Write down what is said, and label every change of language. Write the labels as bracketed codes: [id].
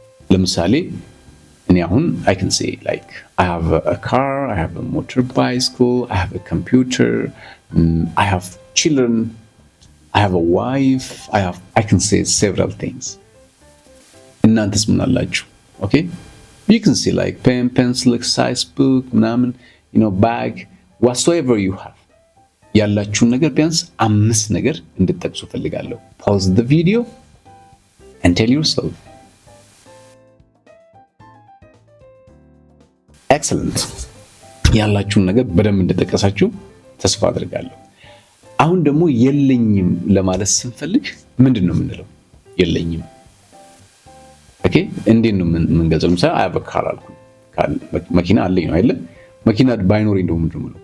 [am] ለምሳሌ እኔ አሁን [en] I can say like I have a car, I have a motorcycle, I have a computer, I have children, I have a wife, I can say several things። [am] እናንተስ ምን አላችሁ? [en] Okay you can say like pen, pencil, exercise book ምናምን you know bag whatsoever you have። [am] ያላችሁን ነገር ቢያንስ 5 ነገር እንድትጠቅሱ ፈልጋለሁ። [en] pause the video and tell yourself [am] ኤክሰለንት። ያላችሁን ነገር በደንብ እንደጠቀሳችሁ ተስፋ አድርጋለሁ። አሁን ደግሞ የለኝም ለማለት ስንፈልግ ምንድን ነው የምንለው? የለኝም ኦኬ፣ እንዴት ነው የምንገልጸው? ለምሳሌ [en] አይ ሃቭ አ ካር [am] አልኩ። መኪና አለኝ ነው አይደል? መኪና ባይኖረኝ ደግሞ ምንድን ነው የምለው?